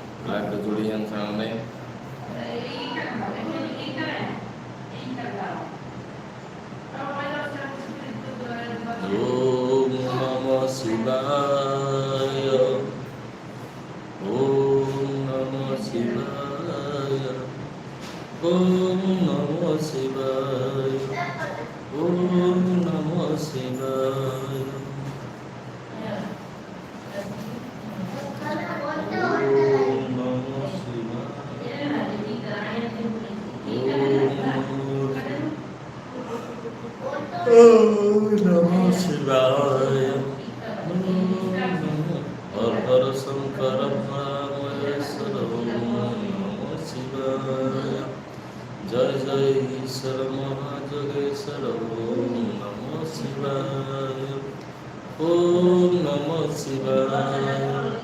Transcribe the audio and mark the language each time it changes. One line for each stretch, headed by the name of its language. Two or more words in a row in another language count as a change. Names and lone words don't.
Bangla: একটু জুড়িয়েন সামনে।
Sanskrit: ওম নমঃ শিবায়, ওম নমঃ শিবায়, ওম নমঃ শিবায়, ওম নমঃ শিবায়, ওম নমঃ শিবায়, ওম নমঃ শিবায়, হর হর শঙ্কর মহেশ্বর, ওম নমঃ শিবায়, জয় জয় ঈশ্বর মহাযোগেশ্বর, ওম নমঃ শিবায়, ওম নমঃ শিবায়।